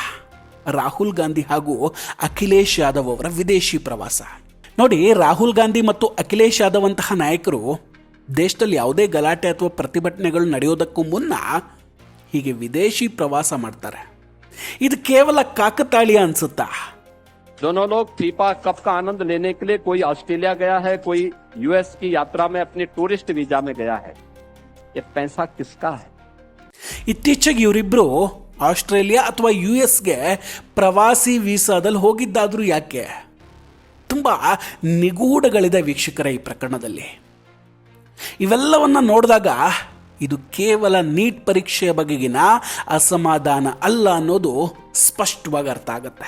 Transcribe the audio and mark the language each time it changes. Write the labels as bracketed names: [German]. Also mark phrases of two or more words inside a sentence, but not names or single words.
[Kannada] ರಾಹುಲ್ ಗಾಂಧಿ ಹಾಗೂ ಅಖಿಲೇಶ್ ಯಾದವ್ ಅವರ ವಿದೇಶಿ ಪ್ರವಾಸ. ನೋಡಿ, ರಾಹುಲ್ ಗಾಂಧಿ ಮತ್ತು ಅಖಿಲೇಶ್ ಯಾದವ್ ಅಂತಹ ನಾಯಕರು ದೇಶದಲ್ಲಿ ಯಾವುದೇ ಗಲಾಟೆ ಅಥವಾ ಪ್ರತಿಭಟನೆಗಳು ನಡೆಯೋದಕ್ಕೂ ಮುನ್ನ ಹೀಗೆ ವಿದೇಶಿ ಪ್ರವಾಸ ಮಾಡ್ತಾರೆ. ಇದು ಕೇವಲ ಕಾಕತಾಳೀಯ ಅನ್ಸುತ್ತಾ? [Hindi] दोनों लोग फीफा कप का आनंद लेने के लिए कोई ऑस्ट्रेलिया गया है, कोई US की यात्रा में अपने [English] tourist visa [Hindi] में गया है. ये पैसा किसका है? [Kannada] ಇತ್ತೀಚೆಗೆ ಇವರಿಬ್ಬರು ಆಸ್ಟ್ರೇಲಿಯಾ ಅಥವಾ US ಪ್ರವಾಸಿ ವೀಸಾದಲ್ಲಿ ಹೋಗಿದ್ದಾದರೂ ಯಾಕೆ? ತುಂಬ ನಿಗೂಢಗಳಿದೆ ವೀಕ್ಷಕರೇ ಈ ಪ್ರಕರಣದಲ್ಲಿ. ಇವೆಲ್ಲವನ್ನ ನೋಡಿದಾಗ ಇದು ಕೇವಲ ನೀಟ್ ಪರೀಕ್ಷೆಯ ಬಗೆಗಿನ ಅಸಮಾಧಾನ ಅಲ್ಲ ಅನ್ನೋದು ಸ್ಪಷ್ಟವಾಗಿ ಅರ್ಥ ಆಗುತ್ತೆ.